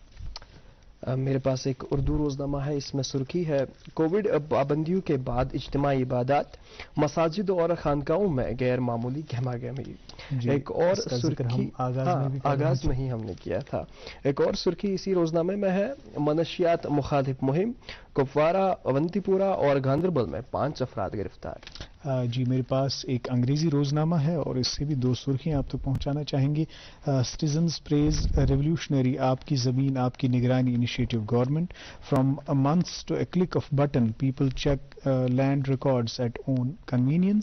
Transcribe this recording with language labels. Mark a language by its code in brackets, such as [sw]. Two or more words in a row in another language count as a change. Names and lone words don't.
[ur] میرے پاس ایک اردو روزنامہ ہے. اس میں سرخی ہے کووڈ پابندیوں کے بعد اجتماعی عبادات مساجد اور خانقاہوں میں غیر معمولی گہما گہمی. ایک اور سرخی آغاز میں ہی ہم نے کیا تھا. ایک اور سرخی اسی روزنامے میں ہے منشیات مخالف مہم کپوارہ اونتی پورہ اور گاندربل میں 5 افراد گرفتار. جی میرے پاس ایک انگریزی روزنامہ ہے اور اس سے بھی 2 سرخیاں آپ تک پہنچانا چاہیں گے. [en] Citizens praise revolutionary آپ کی زمین آپ کی نگرانی initiative government from months to a click of button people check land records at own convenience.